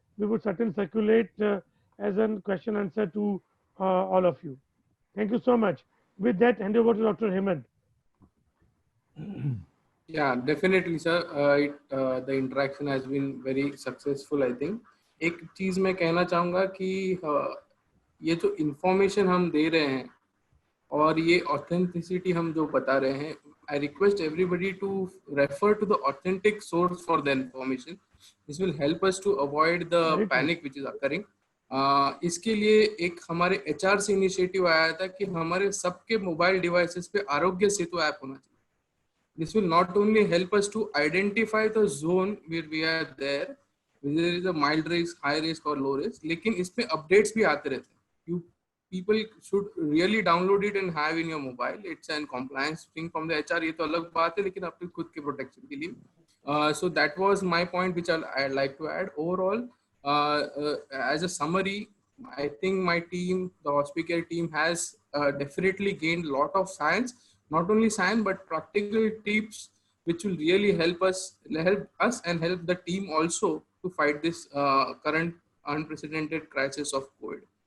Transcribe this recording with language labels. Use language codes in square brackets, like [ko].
[en] we would certainly circulate as a question answer to all of you. Thank you so much. With that, hand over to Dr. Hemant. Yeah, definitely, sir. The interaction has been very successful, I think. [hi] एक चीज मैं कहना चाहूँगा कि ये जो information हम दे रहे हैं और ये authenticity हम जो बता रहे हैं, [en] I request everybody to refer to the authentic source for the information. This will help us to avoid the panic which is occurring. [hi] इसके लिए एक हमारे HR से इनिशिएटिव आया था कि हमारे सबके मोबाइल डिवाइसेस पे आरोग्य सेतु ऐप होना चाहिए. [en] This will not only help us to identify the zone where we are there, whether there is a mild risk, high risk or low risk, [hi] लेकिन इसमें updates भी आते रहते हैं. [en] You people should really download it and have in your mobile. It's an compliance thing from the HR. [hi] ये तो अलग बात है, लेकिन अपने खुद के protection के लिए. [en] So that was my point, which I'd like to add. Overall, as a summary, I think my team, the Hospicare team, has definitely gained a lot of science. Not only science, but practical tips which will really help us and help the team also to fight this current unprecedented crisis of COVID.